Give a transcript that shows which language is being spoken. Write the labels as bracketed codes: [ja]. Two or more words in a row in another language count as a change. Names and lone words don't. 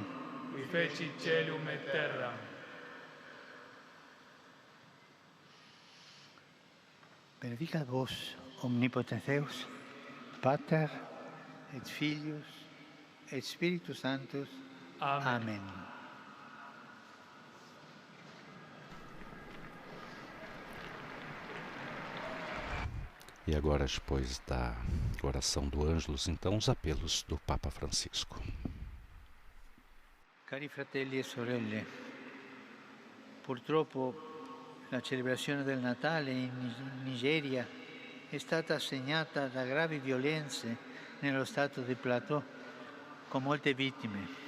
[la] Qui fecit caelum et terram. Benedicat vos, omnipotens Deus, Pater et Filius et Spiritus Sanctus. Amen. Amén. [pt] E agora, depois da oração do Ângelus, então, os apelos do Papa Francisco. [it] Cari fratelli e sorelle, purtroppo la celebrazione del Natale in Nigeria è stata segnata da gravi violenze nello stato di Plateau, con molte vittime.